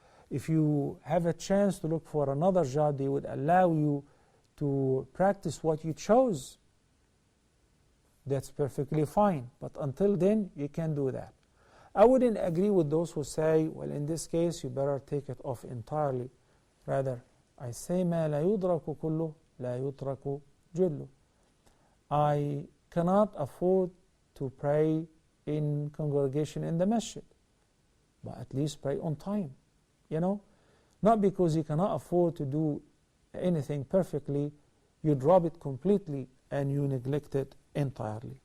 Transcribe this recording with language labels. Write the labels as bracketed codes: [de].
[en] If you have a chance to look for another job, they would allow you to practice what you chose. That's perfectly fine, but until then you can't do that. I wouldn't agree with those who say, well, in this case you better take it off entirely. Rather, I say [ar] ما لا يدرك كله لا يترك جله. [en] I cannot afford to pray in congregation in the masjid, but at least pray on time. You know, not because you cannot afford to do anything perfectly, you drop it completely and you neglect it entirely.